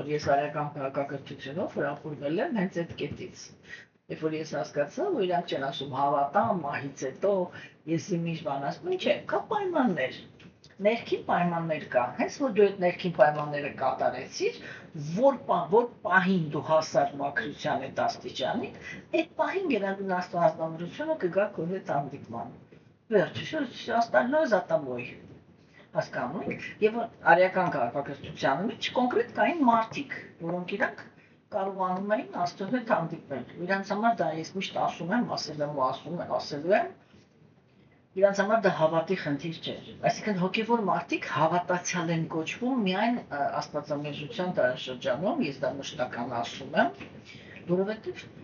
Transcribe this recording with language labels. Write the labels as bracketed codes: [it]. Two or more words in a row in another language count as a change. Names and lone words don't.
[hy] որ ես արական քաղաքակրթությունով հրապուրվել եմ հենց այդ կետից։ Երբ որ ես հասկացա, որ իրանք չեն ասում հավատամ, մահից հետո, ես միշտ բան ասում, չէ, կա պայմաններ, ներքին պայմաններ կա, հենց որ դու այդ ներքին պայմանները կատարեցիր, որ պահին դու հասար մաքրության այդ աստիճանի, այդ պահին գերագույն աստվածավորությունը կգա քո հետ հանդիպման։ Վերջ, [ru] остальное за тобой։ [hy] Հասկանում եք, եւ արիական քաղաքակրթության մեջ կոնկրետ կային մարդիկ, որոնք իրանք կարողանում էին Աստծո հետ հանդիպել։ Իրանց համար դա ես միշտ ասում եմ, ասելու եմ, իրանց համար դա հավատի խնդիր չէր։ Այսինքն հոգևոր մարդիկ հավատացյալ են կոչվում միայն աստվածամերժության դարաշրջանում, ես դա մշտական ասում եմ, որովհետեւ